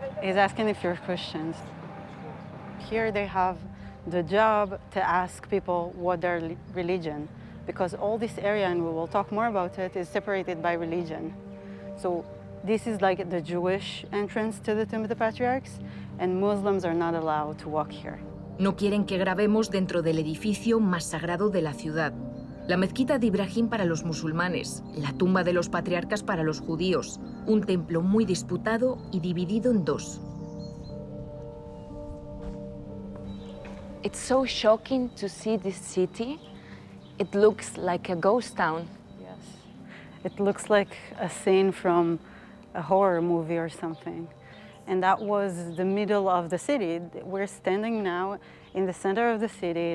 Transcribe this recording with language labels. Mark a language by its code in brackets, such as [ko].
[en] He's asking if you're Christians. Here they have the job to ask people what their religion, because all this area, and we will talk more about it, is separated by religion. So this is like the Jewish entrance to the Tomb of the Patriarchs, and Muslims are not allowed to walk here. [es] No quieren que grabemos dentro del edificio más sagrado de la ciudad. La mezquita de Ibrahim para los musulmanes, la tumba de los patriarcas para los judíos, un templo muy disputado y dividido en 2. [en] It's so shocking to see this city. It looks like a ghost town. Yes. It looks like a scene from a horror movie or something. And that was the middle of the city. We're standing now in the center of the city.